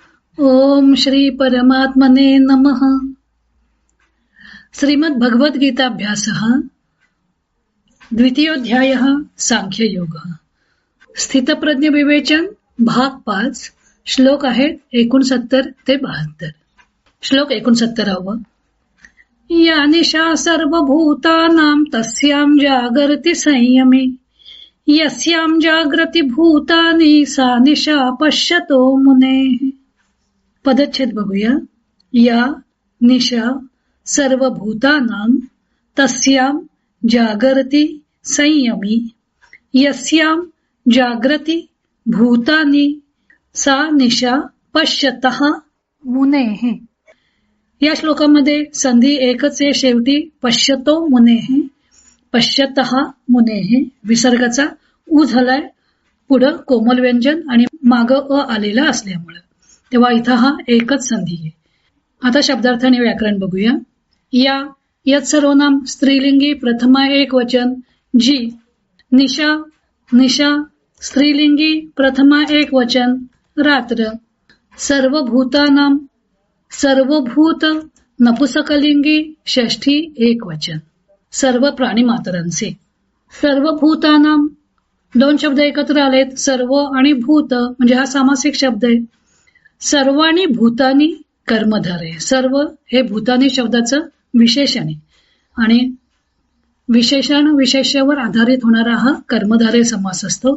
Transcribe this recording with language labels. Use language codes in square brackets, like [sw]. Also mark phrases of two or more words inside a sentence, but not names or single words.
[sa] ओम श्री परमात्मने नमः. श्रीमद् भगवद्गीताभ्यासः द्वितीयोऽध्यायः सांख्ययोगः. [mr] स्थितप्रज्ञ विवेचन भाग 5. श्लोक आहेत 69 ते 72. श्लोक 69. [sa] या निशा सर्वभूतानां तस्यां जागर्ति संयमी यस्यां जागृति भूतानि सा निशा पश्यतो मुनेः. [mr] पदच्छेद बघूया. [sa] या निशा सर्वभूतानां तस्यां जागर्ति संयमी यस्यां जागृति भूतानि सा निशा पश्यतः मुनेः. [mr] या श्लोकामध्ये संधी एकच आहे शेवटी. [sa] पश्यतो मुनेः, पश्यतः मुनेः. [mr] विसर्गाचा उ झालाय, पुढं कोमल व्यंजन आणि माग अ आलेला असल्यामुळे, तेव्हा इथं हा एकच संधी आहे. आता शब्दार्थाने व्याकरण बघूया. या यत सर्वनाम स्त्रीलिंगी प्रथमा एक वचन. जी निशा निशा स्त्रीलिंगी प्रथमा एक वचन. रात्र सर्वभूतानाम सर्वभूत नपुसकलिंगी षष्ठी एक वचन. सर्व प्राणी मातरांचे. सर्वभूतानाम दोन शब्द एकत्र आलेत, सर्व आणि भूत, म्हणजे हा सामासिक शब्द आहे. सर्व आणि भूतानी कर्मधार आहे. सर्व हे भूतानी शब्दाचं विशेषण आहे आणि विशेषण विशेषावर आधारित होणारा हा कर्मधारय समास असतो.